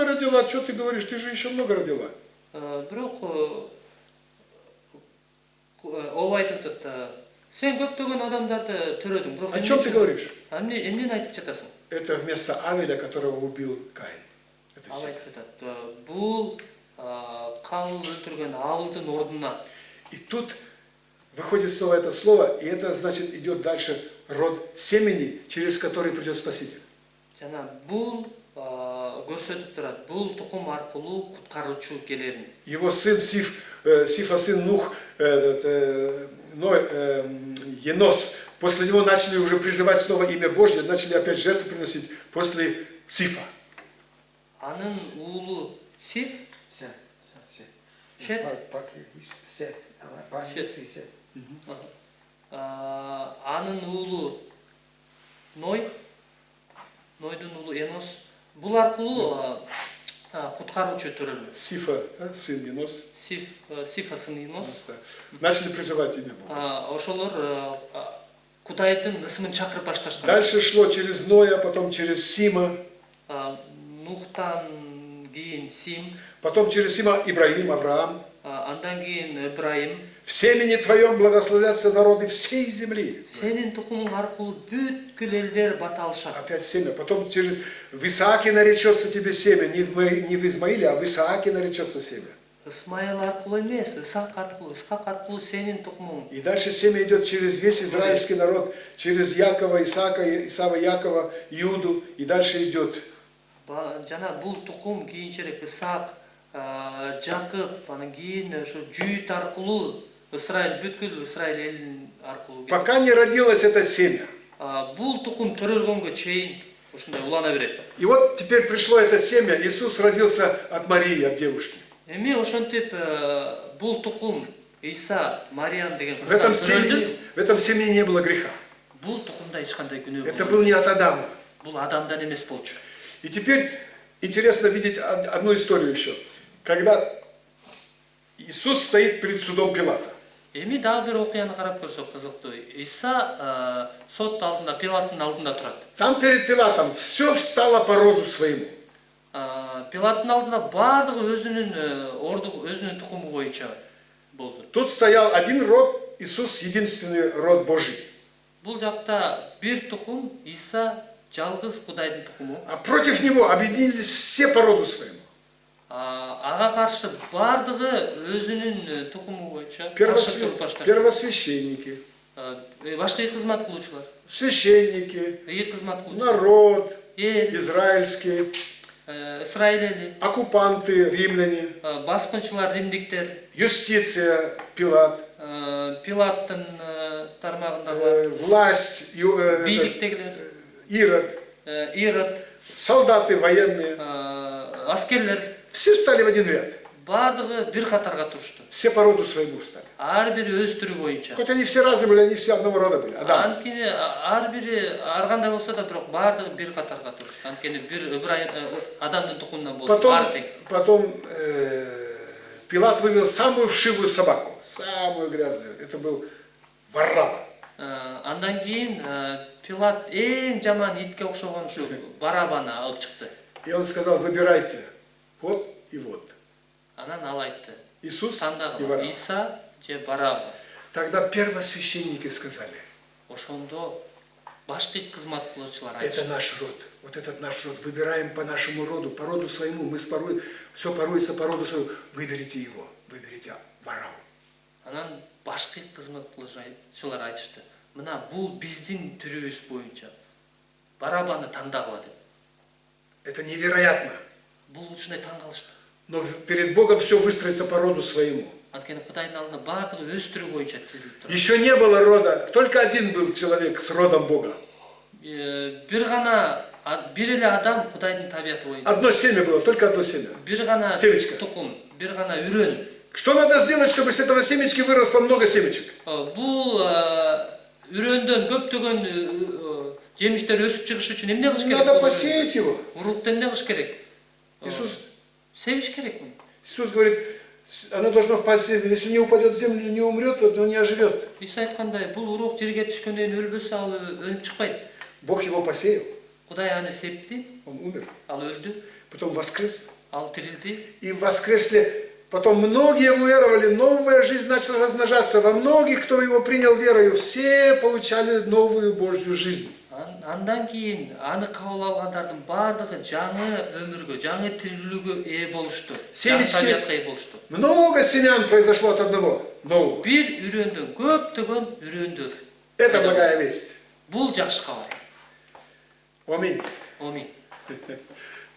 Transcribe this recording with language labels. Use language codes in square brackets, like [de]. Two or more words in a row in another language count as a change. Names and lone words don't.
[ru] родила, что ты говоришь, ты же еще много родила. [ky] Бирок ооба айтып атат. Сен көптөгөн адамдарды төрөдүң. Бирок [ru] О чем ты говоришь? [ky] Эмнени айтып жатасың? [ru] Это вместо Авеля, которого убил Каин. Это [ky] Ал [ru] семя. [ky] айтып атат. Бул Кабыл өлтүргөн Абылдын ордуна. [ru] И тут выходит снова это слово, и это значит идет дальше род семени, через который придет Спаситель. [ky] Жана бул көрсөтүп турат. Бул тукум аркылуу куткаруучу келерин. [ru] Его сын Сифа сын Нух, Енос, после него начали уже призывать снова имя Божье, начали опять жертву приносить после Сифа. [ky] Анын уулу Сиф, анын уулу Нойдун уулу Енос. Бул аркылуу куткаруучу төрөлдү. [ru] Сифа, сын Енос. Сифа сын Енос. Начали призывать имя Бога. [ky] Ошолор Кудайдын ысымын чакырып башташкан. [ru] Дальше шло через Ноя, потом через Сима. [ky] Нухтан кийин Сим. [ru] Потом через Сима Ибрагим, Авраам. [ky] Андан кийин Ибраим. [ru] В семени твоем благословятся народы всей земли. [ky] Сенин тукумуң аркылуу бүткүл элдер бата алышат. [ru] Опять семя. Потом через в Исааке наречется тебе семя. Не в Измаиле, а в Исааке наречется семя. [ky] Исмаил аркылуу эмес, Исаак аркылуу сенин тукумуң. [ru] И дальше семя идет через весь израильский народ, через Якова, Исаака, Исава, Якова, Иуду. И дальше идет. [ky] Жана бул тукум кийинчерээк Исаак, Жакып, анан кийин ошо Жүйүт аркылуу Израиль бүткүл Израиль элин аркылуу. [ru] Пока не родилось это семя. [ky] Бул тукум төрөлгөнгө чейин ушундай улана берет. [ru] И вот теперь пришло это семя. Иисус родился от Марии, от девушки. [ky] Эми ошентип бул тукум Иса, Мариям деген [ru] В этом семени не было греха. [ky] Бул тукумда эч кандай күнөө. [ru] Это был не от Адама. [ky] Бул Адамдан эмес болчу. [ru] И теперь интересно видеть одну историю еще. Когда Иисус стоит перед судом Пилата. [ky] Эми дагы бир окуяны карап көрсөк кызыктуу. Иса сот алдында, Пилаттын алдында турат. [ru] Там перед Пилатом все встало по роду своему. [ky] Пилаттын алдында бардыгы өзүнүн тукуму боюнча болду. [ru] Тут стоял один род, Иисус единственный род Божий. [ky] Бул жакта бир тукум, Иса жалгыз Кудайдын тукуму. [ru] А против него объединились все по роду своему. [ky] Ага каршы бардыгы өзүнүн тукуму боюнча [ru] Первосвященники, [ky] башка кызмат кылуучулар, [ru] священники, [ky] кызмат кылуучулар, [ru] народ [ky] эл, [ru] израильский, [ky] Израиль эли, [ru] оккупанты, римляне, [ky] баскынчылар, римдиктер, [ru] юстиция, Пилат, [ky] Пилаттын тармагындагылар, [ru] власть, [ky] бийликтегилер, [ru] Ирод, солдаты военные, [ky] аскерлер. [ru] Все встали в один ряд. [ky] Бардыгы бир катарга турушту. [ru] Все по роду своему встали. [ky] Ар бири өз түрү боюнча. [ru] Хоть они все разные были, они все одного рода были. [ky] Адам. Анткени ар бири ар кандай болсо да, бирок бардыгы бир катарга турушту. Анткени бир Адамдын тукумунан болду. [ru] Потом Пилат вывел самую вшивую собаку, самую грязную. Это был Варрава. [ky] Андан кийин Пилат эң жаман итке окшогон ушу Барабаны алып чыкты. [ru] И он сказал: выбирайте, вот и вот. [ky] Анан ал айтты: [ru] Иисус и Варрава. [ky] Иса же Бараба. [ru] Тогда первосвященники сказали: [ky] ошондо башкы кызмат кылуучулар айтты: [ru] это наш род, вот этот наш род, выбираем по нашему роду, по роду своему, мы все поруется по роду своему, выберите его, выберите Варраву. [ky] Анан башкы кызмат кылуучулар айтышты: мына бул биздин түрүбүз боюнча Барабаны тандагыла деп. [ru] Это невероятно. [ky] Бул ушундай таң калышты. [ru] Но перед Богом все выстроится по роду своему. [ky] Анткени Кудайдын алдында бардыгы өз түрү боюнча тизилип турат. [ru] Еще не было рода, только один был человек с родом Бога. [ky] Бир эле адам Кудайдын табияты боюнча. [ru] Одно семя было, только одно семя. [ky] Бир гана тукум, бир гана үрөн. [ru] Что надо сделать, чтобы с этого семечки выросло много семечек? [ky] Бул үрөндөн көптөгөн жемиштер өсүп чыгыш үчүн эмне кылыш керек? [ru] Надо посеять его. [ky] Урукту эмне кылыш керек? [ru] Иисус [ky] Себиш керек. [ru] Иисус говорит, оно должно впасть в землю. Если не упадет в землю, не умрет, то оно не оживет. [ky] Иса айткандай, бул урук жерге түшкөндөн кийин өлбөсө ал өлүп чыкпайт. [ru] Бог его посеял. [ky] Кудай аны септи. [ru] Он умер. [ky] Ал өлдү. [ru] Потом воскрес. [ky] ал тирилди. [ru] и воскресли. Потом многие уверовали, новая жизнь начала размножаться. Во многих, кто его принял верою, все получали новую Божью жизнь. [ky] Андан кийин аны кабыл алгандардын бардыгы жаңы өмүргө, жаңы тирилүүгө ээ болушту. Жаңы табиятка ээ болушту. [ru] Много семян произошло от одного нового. [ky] Бир үрөндөн көптөгөн үрөндөр. [ru] Это благая весть. [ky] Бул жакшы кабар. [ru] Аминь. [ky] Аминь.